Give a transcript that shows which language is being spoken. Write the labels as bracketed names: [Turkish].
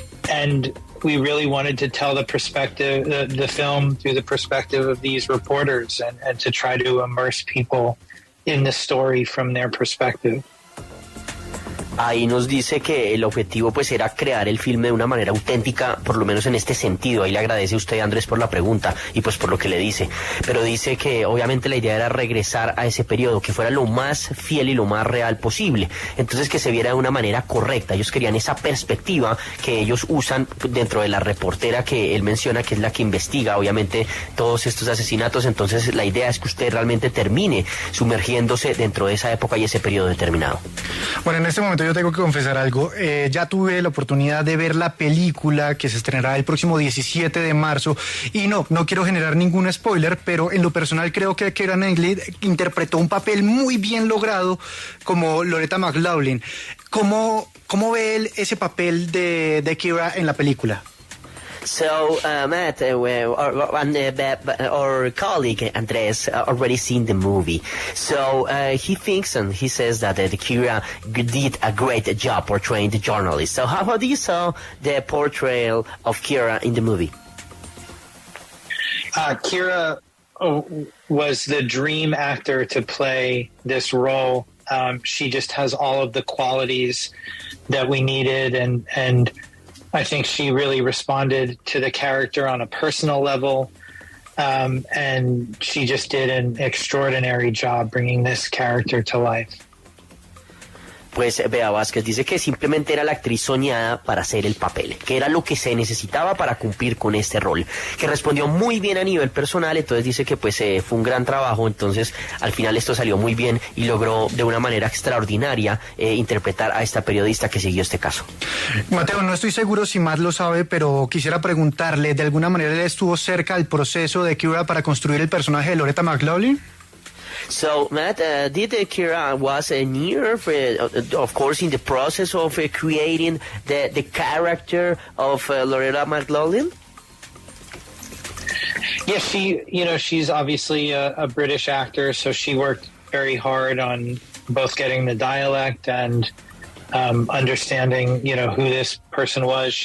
[English] And we really wanted to tell the perspective, the film through the perspective of these reporters and to try to immerse people in the story from their perspective. [Spanish] Ahí nos dice que el objetivo pues era crear el filme de una manera auténtica, por lo menos en este sentido. Ahí le agradece a usted, Andrés, por la pregunta y pues por lo que le dice. Pero dice que obviamente la idea era regresar a ese periodo, que fuera lo más fiel y lo más real posible. Entonces que se viera de una manera correcta. Ellos querían esa perspectiva que ellos usan dentro de la reportera que él menciona, que es la que investiga obviamente todos estos asesinatos. Entonces la idea es que usted realmente termine sumergiéndose dentro de esa época y ese periodo determinado. Bueno, en este momento yo tengo que confesar algo. Ya tuve la oportunidad de ver la película que se estrenará el próximo 17 de marzo y no quiero generar ningún spoiler, pero en lo personal creo que Keira Knightley interpretó un papel muy bien logrado como Loretta McLaughlin. ¿Cómo ve él ese papel de Keira en la película? [English] So, Matt, our colleague Andres already seen the movie. So, he thinks and he says that Keira did a great job portraying the journalist. So, how do you saw the portrayal of Keira in the movie? Keira was the dream actor to play this role. She just has all of the qualities that we needed, and I think she really responded to the character on a personal level, and she just did an extraordinary job bringing this character to life. [Spanish] Pues Bea Vázquez dice que simplemente era la actriz soñada para hacer el papel, que era lo que se necesitaba para cumplir con este rol, que respondió muy bien a nivel personal. Entonces dice que pues fue un gran trabajo. Entonces al final esto salió muy bien y logró de una manera extraordinaria interpretar a esta periodista que siguió este caso. Mateo, no estoy seguro si Matt lo sabe, pero quisiera preguntarle, ¿de alguna manera él estuvo cerca del proceso de Keira para construir el personaje de Loretta McLaughlin? [English] So, Matt, did Keira was near, of course, in the process of creating the character of Loretta McLaughlin? Yeah, she's obviously a British actor, so she worked very hard on both getting the dialect and understanding, who this person was.